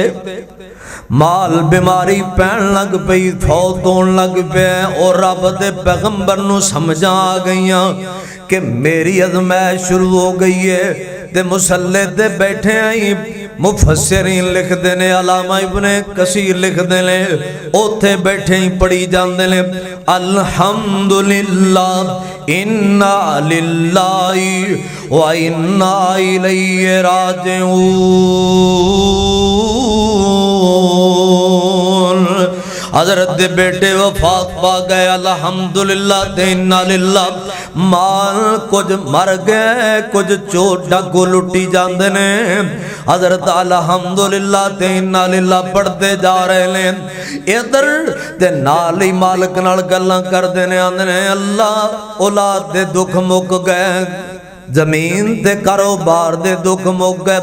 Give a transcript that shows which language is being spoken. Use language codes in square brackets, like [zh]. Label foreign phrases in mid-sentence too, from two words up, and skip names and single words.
[pa] مال بیماری پین لگ پئی، فوت ہون لگ پیا. اور رب دے پیغمبر نوں سمجھاں آ گئیاں کہ میری آزمائش شروع ہو گئی ہے. تے مصلے تے بیٹھے آئی مفسرین لکھدے نے، علامہ ابن کثیر لکھدے نے، اوتھے بیٹھے ہی پڑھی جاندے نے, [ar] الحمد لله إنا لله وإنا إليه راجعون. [pa] حضرت دے بیٹے وفات پا گئے، الحمدللہ تے [ar] إنا لله. [pa] مال کجھ مر گئے، کجھ چور ڈاکو لٹی جاتے نے. حضرت الحمدللہ تے [ar] إنا لله [pa] پڑھتے جا رہے نے. ادھر تے نال ہی مالک نال گلاں کردے نے، آندے نے اللہ اولاد دے دکھ مک گئے، زمین تے کاروبار دے دکھ مک گئے.